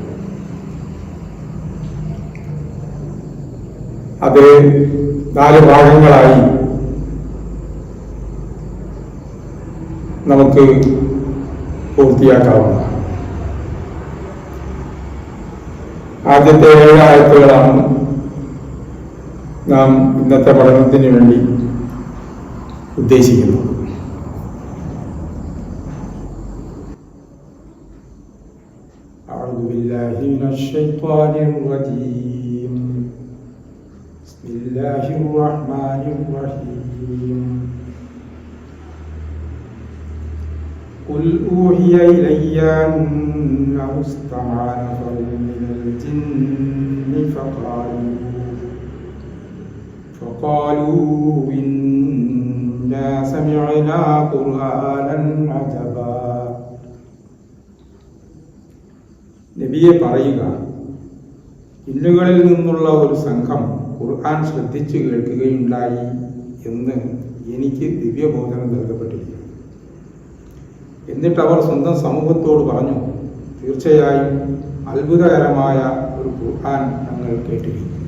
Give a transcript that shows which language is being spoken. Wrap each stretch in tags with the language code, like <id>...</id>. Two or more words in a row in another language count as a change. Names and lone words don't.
<ml>അത് 4 ഭാഗങ്ങളായി നമുക്ക് പൂർത്തിയാക്കാവുന്നതാണ്. ആദ്യത്തെ 7 ആയത്തുകളാണ് നാം ഇന്നത്തെ പഠനത്തിന് വേണ്ടി ഉദ്ദേശിക്കുന്നത്.</ml> <ar>أعوذ بالله من الشيطان الرجيم. بسم الله الرحمن الرحيم. قل أوحي إلي أنه استمع نفر من الجن فقالوا إنا سمعنا قرآنا عجبا.</ar> <ml>നബിയെ പറയുക, ജിന്നുകളിൽ നിന്നുള്ള ഒരു സംഘം ഖുർആൻ ശ്രദ്ധിച്ചു കേൾക്കുകയുണ്ടായി എന്ന് എനിക്ക് ദിവ്യബോധനം നൽകപ്പെട്ടിരിക്കുന്നു. എന്നിട്ട് അവർ സ്വന്തം സമൂഹത്തോട് പറഞ്ഞു, തീർച്ചയായും അത്ഭുതകരമായ ഒരു ഖുർആൻ ഞങ്ങൾ കേട്ടിരിക്കുന്നു.</ml>